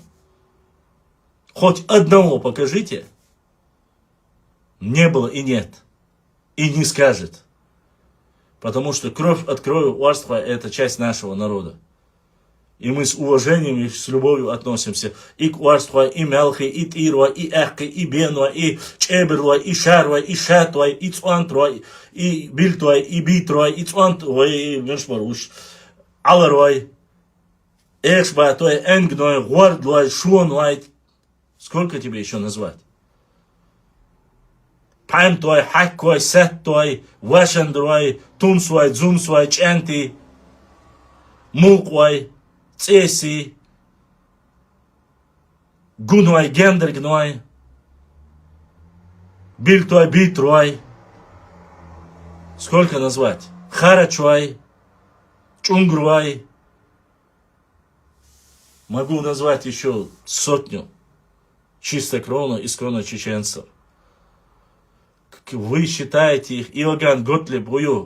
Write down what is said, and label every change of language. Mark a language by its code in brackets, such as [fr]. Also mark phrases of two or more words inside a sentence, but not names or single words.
[ru] Хоть одного покажите. Не было и нет. И не скажет. Потому что кровь от крови у Арстхуа это часть нашего народа. И мы с уважением и с любовью относимся и к Арстхуа, и Мелхи, и Тируа, и Эхки, и Бенуа, и Чеберлуа, и Шаруа, и Шатуа, и Цуантруа, и Бильтуа, и Битруа, и Цуантруа, и Вершмаруш, Аларуай, Эшбатуа, Энгнуа, Гуардлуа, Шуануай. Сколько тебе еще назвать? Памтуай, Хаккуай, Сеттуай, Вашандруай, Тунсуай, Дзумсуай, Ченти, Мулкуай, Цеси, Гунуай, Гендергнуай, Бильтуай, Битруай. Сколько назвать? Харачуай, Чунгруай. Могу назвать еще сотню чистокровно исконно чеченцев. Вы считаете их Иоганн Готлиб, Ую.